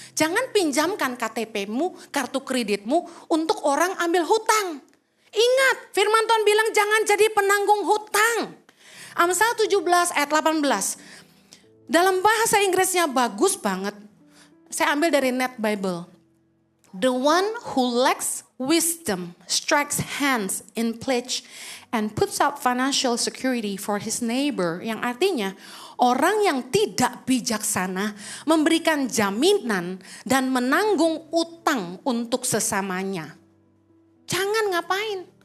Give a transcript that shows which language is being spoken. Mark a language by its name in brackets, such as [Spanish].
[Indonesian] Jangan pinjamkan KTP-mu, kartu kreditmu untuk orang ambil hutang. Ingat, firman Tuhan bilang jangan jadi penanggung hutang. Amsal 17 ayat 18. Dalam bahasa Inggrisnya bagus banget. Saya ambil dari Net Bible. [English] The one who lacks wisdom strikes hands in pledge and puts up financial security for his neighbor. [Indonesian] Yang artinya orang yang tidak bijaksana memberikan jaminan dan menanggung utang untuk sesamanya. Jangan ngapain.